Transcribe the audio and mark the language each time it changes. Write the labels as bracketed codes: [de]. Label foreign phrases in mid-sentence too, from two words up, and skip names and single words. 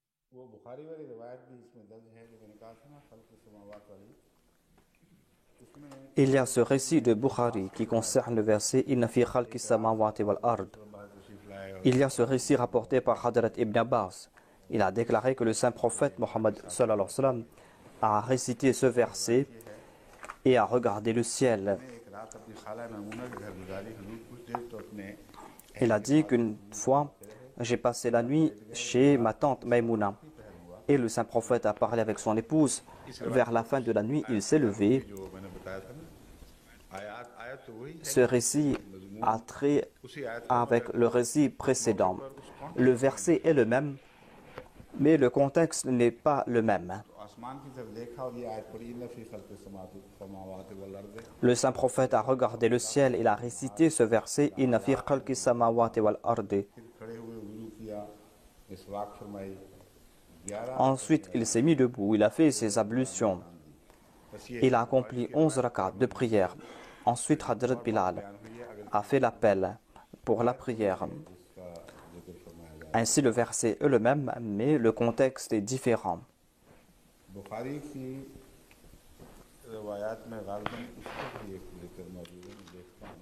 [ur] وہ بخاری والی روایت بھی اس میں درج ہے جو میں نے کہا تھا نا [ar] خلق سماوات [ur] والی اس میں [fr] Il y a ce récit de Bukhari qui concerne le verset [ar] إن في خلق السماوات والأرض. [ur] تشریف لائے اور [fr] Il y a ce récit rapporté par Hadrat Ibn Abbas. Il a déclaré que le saint prophète Mohammed [ar] صلى الله عليه وسلم [fr] a récité ce verset et a regardé le ciel. [ur] ایک رات اپنی خالہ میمونہ کے گھر گزاری حضور کچھ دیر تو اپنے [fr] Il a dit qu'une fois, j'ai passé la nuit chez ma tante Maïmouna et le saint prophète a parlé avec son épouse. Vers la fin de la nuit, il s'est levé. [ur] جو میں نے بتایا تھا نا آیت آیت تو وہی ہے [fr] Ce récit a trait [ur] اسی آیت [fr] avec le récit précédent. Le verset est le même, mais le contexte n'est pas le même. [ur] آسمان کی طرف دیکھا اور یہ آیت پڑھی [ar] إن في خلق السماوات والأرض [fr] Le saint prophète a regardé le ciel, il a récité ce verset [ar] إن في خلق السماوات والأرض. [ur] پھر کھڑے ہوئے وضو کیا مسواک فرمائی 11 [fr] Ensuite, il s'est mis debout, il a fait ses ablutions. [ur] بس یہ [fr] Il a accompli 11 rakats de prière. Ensuite, Hadrat Bilal a fait l'appel pour la prière. [ur] اس کا ذکر فرمایا جائے [fr] Ainsi, le verset est le même, mais le contexte est différent. [ur] بخاری کی روایات میں غالباً اس کا بھی ایک ذکر موجود ہے میں دیکھتا ہوں